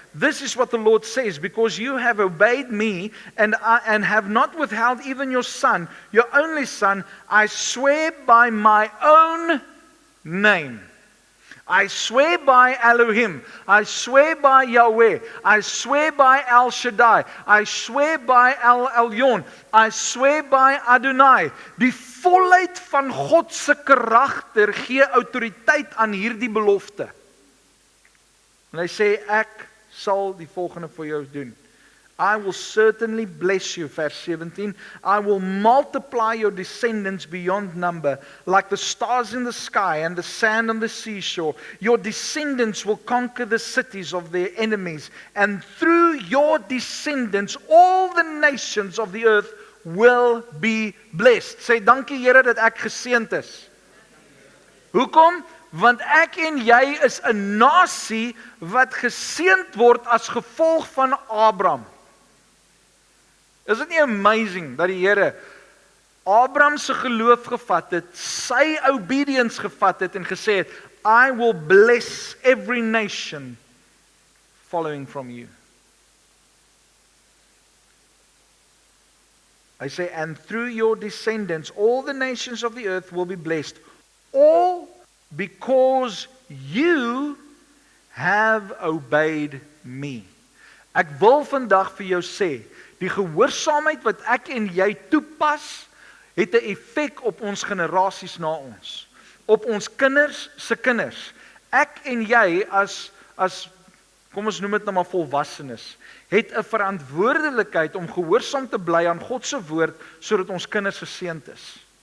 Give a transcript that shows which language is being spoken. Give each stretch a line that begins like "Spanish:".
English: This is what the Lord says, because you have obeyed me and have not withheld even your son, your only son, I swear by my own name. I swear by Elohim, I swear by Yahweh, I swear by El Shaddai, I swear by El Elyon, I swear by Adonai.
Afrikaans: Die volheid van God se karakter gee autoriteit aan hierdie belofte. En hy sê, ek sal die volgende vir jou doen.
English: I will certainly bless you, verse 17. I will multiply your descendants beyond number, like the stars in the sky and the sand on the seashore. Your descendants will conquer the cities of their enemies, and through your descendants, all the nations of the earth will be blessed.
Afrikaans: Sê, dankie Here dat ek geseënd is. Hoekom? Want ek en jy is 'n nasie wat geseënd word as gevolg van Abraham. Is dit nie amazing dat die Here Abraham se geloof gevat het, sy obedience gevat het en gesê het,
English: I will bless every nation following from you.
Afrikaans: Hy sê,
English: and through your descendants, all the nations of the earth will be blessed. All because you have obeyed me.
Afrikaans: Ek wil vandag vir jou sê, die gehoorsaamheid wat ek en jy toepas, het 'n effek op ons generasies na ons, op ons kinders se kinders. Ek en jy as kom ons noem dit nou maar volwassenes, het 'n verantwoordelikheid om gehoorsaam te bly aan God se woord sodat ons kinders geseënd is.